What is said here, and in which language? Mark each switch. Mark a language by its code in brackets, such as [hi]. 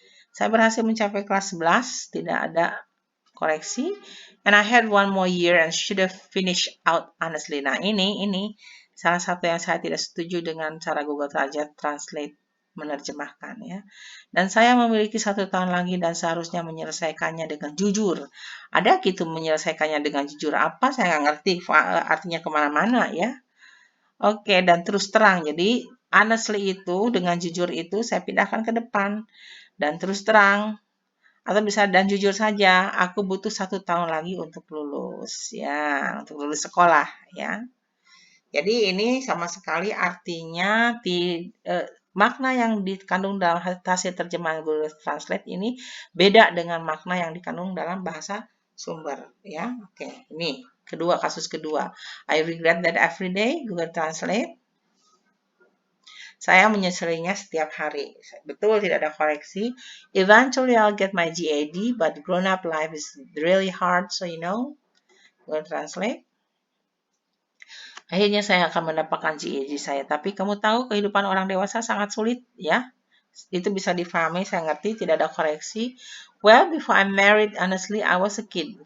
[id] Saya berhasil mencapai kelas 11, tidak ada koreksi. [en] And I had one more year and should have finished out honestly. [id] Nah, ini salah satu yang saya tidak setuju dengan cara Google Translate menerjemahkan ya. Dan saya memiliki 1 tahun lagi dan seharusnya menyelesaikannya dengan jujur. Ada gitu menyelesaikannya dengan jujur apa? Saya nggak ngerti artinya kemana-mana ya. Oke, dan terus terang. Jadi honestly itu dengan jujur itu saya pindahkan ke depan dan terus terang. Atau bisa dan jujur saja, aku butuh 1 tahun lagi untuk lulus, ya, untuk lulus sekolah, ya. Jadi ini sama sekali artinya makna yang dikandung dalam hasil terjemahan Google Translate ini beda dengan makna yang dikandung dalam bahasa sumber, ya. Oke, ini kasus kedua. [en] I regret that every day, Google Translate. [id] Saya menyesalinya setiap hari. Betul, tidak ada koreksi. [en] Eventually I'll get my GAD, but grown-up life is really hard, so you know. Google Translate. [id] Akhirnya saya akan mendapatkan GAD saya. Tapi kamu tahu kehidupan orang dewasa sangat sulit, ya. Itu bisa difahami, saya ngerti, tidak ada koreksi. [en] Well, before I married, honestly, I was a kid.